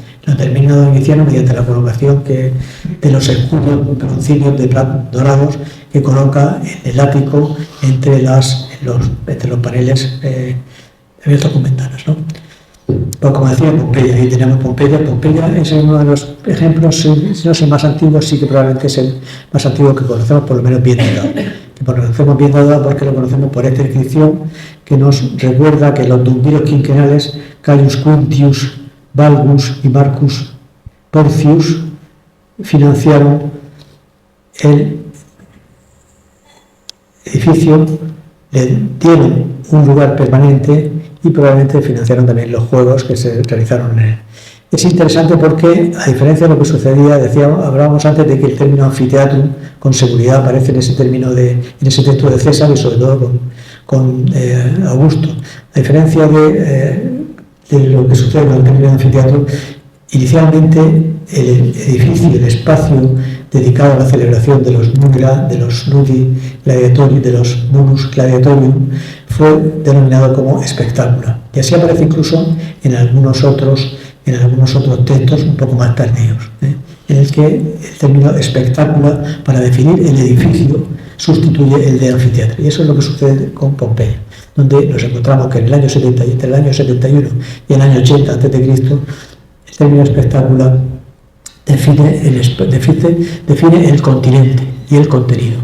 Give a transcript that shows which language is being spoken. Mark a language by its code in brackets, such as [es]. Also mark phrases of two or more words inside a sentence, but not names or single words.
[es] Lo termina Domiciano mediante la colocación de los escudos concilios de dorados que coloca en el ático entre los paneles abiertos con ventanas, ¿no? Pues como decía, Pompeya, ahí tenemos Pompeya. Pompeya es uno de los ejemplos, si no es el más antiguo, sí que probablemente es el más antiguo que conocemos, por lo menos bien datado. Que conocemos bien datado porque lo conocemos por esta inscripción que nos recuerda que los duumviros quinquenales Caius Quintius Balbus y Marcus Porcius financiaron el edificio, le dieron un lugar permanente y probablemente financiaron también los juegos que se realizaron en él. Es interesante porque, a diferencia de lo que sucedía, hablábamos antes de que el término anfiteatrum con seguridad aparece en ese texto de César y sobre todo con Augusto. A diferencia de lo que sucede con el término anfiteatro, inicialmente el edificio, el espacio dedicado a la celebración de los [la] nudi gladiatori, [es] de los [la] munus gladiatorium, [es] fue denominado como espectáculo. Y así aparece incluso en algunos otros textos un poco más tardíos, en el que el término espectáculo para definir el edificio sustituye el de anfiteatro. Y eso es lo que sucede con Pompeya, donde nos encontramos que en el año 70, entre el año 71 y el año 80 a.C., el término espectáculo define el continente y el contenido.